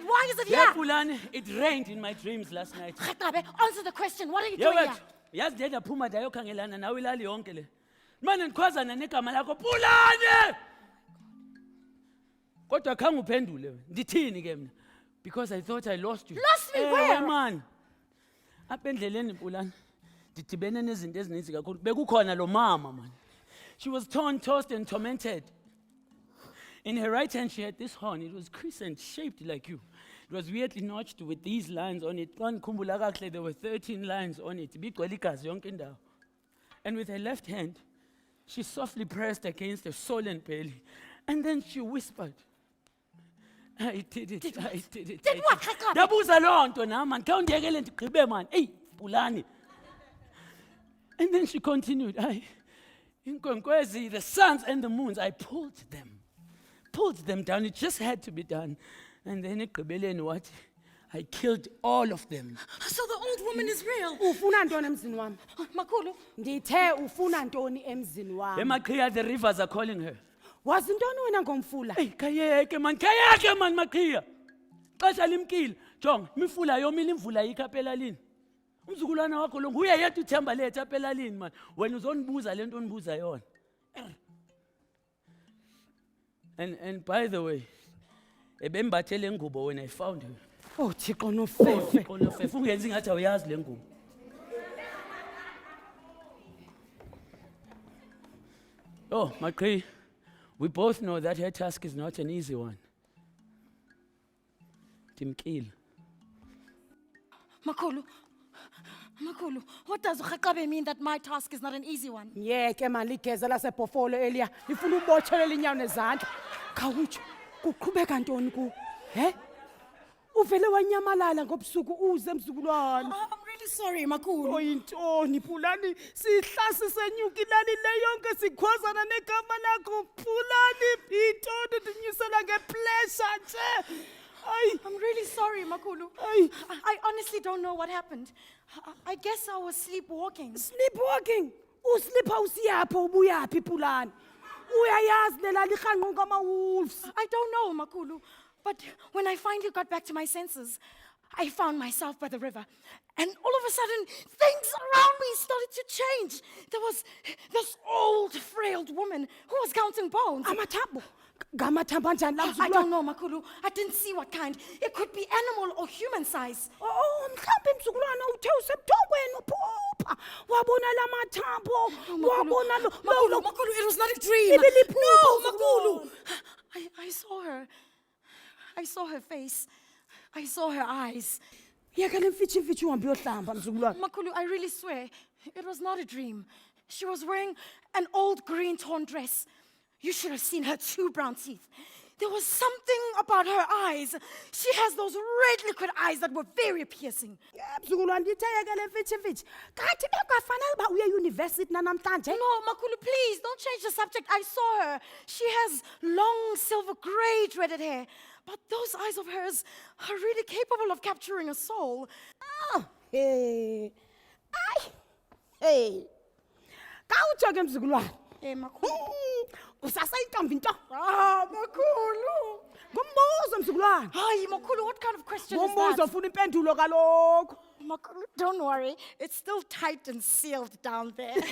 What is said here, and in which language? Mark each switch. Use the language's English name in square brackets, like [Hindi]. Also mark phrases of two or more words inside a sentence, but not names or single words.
[English] Why is it Yeah, here? Pulani, it rained in my dreams last night. Khakabe, answer the question. What are you Yeah, doing wait. here? [Xhosa] Yazi ndeda phuma ndayokhangelana nawe ilali yonke le. Manje ndikhwazana negama lakho Pulani. Kodwa khange uphendule wena. Ndithini ke mina? [English] Because I thought I lost you. Lost me where? Man. [Xhosa] Apha endleleni Pulani. Ndidibene nezinto ezininzi kakhulu. Bekukhona lo mama man. [English] She was torn, tossed and tormented. In her right hand, she had this horn. It was crescent, shaped like you. It was weirdly notched with these lines on it. There were 13 lines on it. And with her left hand, she softly pressed against her swollen belly. And then she whispered, I did it. I did it. Did what, Khakabe? [Xhosa] Dabuza loo nto nam man. Khawundiyekele ndigqibe man. Eyi, Pulani. [English] And then she continued, Inkwenkwezi, the suns and the moons, I pulled them down. It just had to be done. And then what? I killed all of them. So the old woman is real. [Xhosa] Ufuna ntoni emzini wami? Makulu, Ndithe ufuna ntoni emzini wami? Emakhiya, [English] the rivers are calling her. [Xhosa] Wazi ntoni wena ngomfula? Hey, khayeke man, Makhiya. Xesha limkile. Jonga, imifula yomile imvula yikho apha elalini. Umzukulwana wakho lo nguye yedwa uthemba lethu apha elalini man. Wena uzonibuza le nto onibuza yona. [English] And by the way, [Xhosa] ebembathele ngubo [English] when I found her. [Xhosa] Oh Thixo nofefe. Fefe ungenzi ngathi awuyazi le ngubo. [English] Oh, Makri, we both know that her task is not an easy one. [Xhosa] Timkile. [English] Makulu, what does Khakabe mean that my task is not an easy one? [Xhosa] Yeke man ligeza lasebhofolo Elia. Ifuna ubotshelele inyawo nezandla. Khawutsho kuqhubeka ntoni ku? He? Uvele wanyamalala ngobusuku uze mzukulwana. [English] I'm really sorry, Makulu. [Xhosa] Oyintoni Pulani? Sihlasi senyuka ilali le yonke sikhwazana negama lakho Pulani. Intoni ndinyisela ngeplesha nje. [English] I'm really sorry, Makulu. I honestly don't know what happened. I guess I was sleepwalking. Sleepwalking? [Xhosa] Usleepa usiyapho ubuyaphi Pulani? Uyayazi lelali khanqo ngama-wolves. [English] I don't know, Makulu. But when I finally got back to my senses, I found myself by the river. And all of a sudden, things around me started to change. There was this old, frail woman who was counting bones. [Xhosa] Amathambo. Ngamathambo anjani la [English] I don't know, Makulu. I didn't see what kind. It could be animal or human size. [Xhosa] Oh, mhlawumbe mzukulwana uthe usebuthongweni uphupha. lapha wabona lamathambo wabona lo [English] Makulu, Makulu, it was not a dream. [Xhosa] Ibiliphupho, [English] No, Makulu. [Xhosa] Zuluwana. [English] I saw her. I saw her face. I saw her eyes. [Xhosa] yeke le mfitshi uhambe uyohlamba mzukulwane. [English] Makulu, I really swear, it was not a dream. She was wearing an old green torn dress. You should have seen her 2 brown teeth. There was something about her eyes. She has those red liquid eyes that were very piercing. [Xhosa] mzukulwane ndithe yeke le mfitshi kanti bekafanele uba uye eyunivesithi nanamhlanje. [English] No, Makulu, please, don't change the subject. I saw her. She has long, silver gray dreaded hair. But those eyes of hers are really capable of capturing a soul. Hey. Ay. Hey. [Xhosa] Kawutsho ke mzukulwane. Makulu. Usasayintombi nto. Makulu. Ngumbuzo mzukulwane. [English] Hi, Makulu, what kind of question is [Xhosa] Ngumbuzo [English] that? [Xhosa] ufuna impendulo kaloku. [English] Makulu, don't worry. It's still tight and sealed down there.